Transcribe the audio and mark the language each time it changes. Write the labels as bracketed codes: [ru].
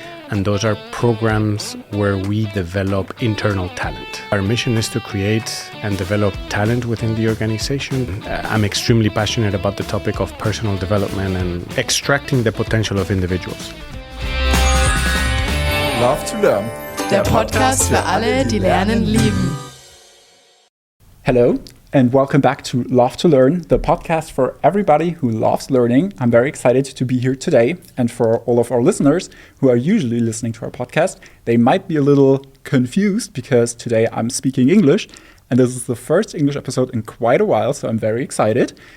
[en] And those are programs where we develop internal talent. Our mission is to create and develop talent within the organization. I'm extremely passionate about the topic of personal development and extracting the potential of individuals. Love to Learn. [de] Der Podcast für alle, die Lernen lieben. [en] Hello and welcome back to Love to Learn, the podcast for everybody who loves learning. I'm very excited to be here today. And for all of our listeners who are usually listening to our podcast, they might be a little confused because today I'm speaking English. And this is the first English episode in quite a while, so I'm very excited.